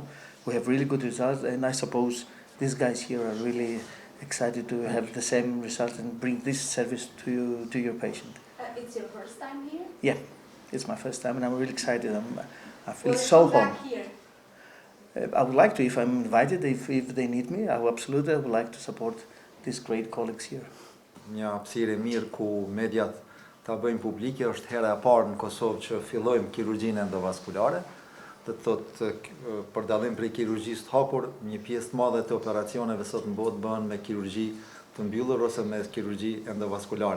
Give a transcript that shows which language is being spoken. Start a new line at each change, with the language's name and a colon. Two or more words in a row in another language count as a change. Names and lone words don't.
English: We have really good results, and I suppose these guys here are really excited to have the same results and bring this service to your patient. It's your first time here? Yeah, it's my first time, and I'm really excited. I feel so home. Here? I would like to, if I'm invited, if they need me, I would like to support these great colleagues here.
Albanian: Një hapësirë e mirë ku mediat ta bëjmë publike, është hera e parë në Kosovë që fillojmë kirurgjinë endovaskulare. Do të thotë për dallim prej kirurgjisë të hapur, një pjesë të madhe të operacioneve sot në botë bëhen me kirurgji të mbyllur ose me kirurgji endovaskulare.